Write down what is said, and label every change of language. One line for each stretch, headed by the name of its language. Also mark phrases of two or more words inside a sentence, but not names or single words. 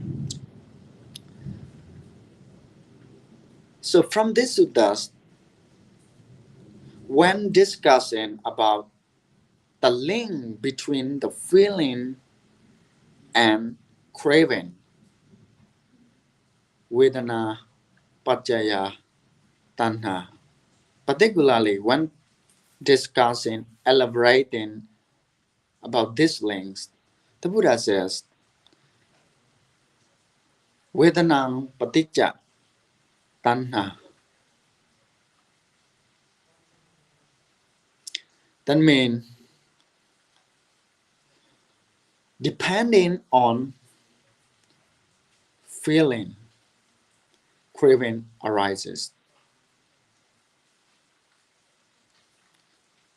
English: So from this suttas, when discussing about the link between the feeling and craving,
Pali: vedana paccaya tanha,
English: particularly when discussing, elaborating about these links, the Buddha says,
Pali: Vedanang paticca tanha.
English: That means depending on feeling, craving arises.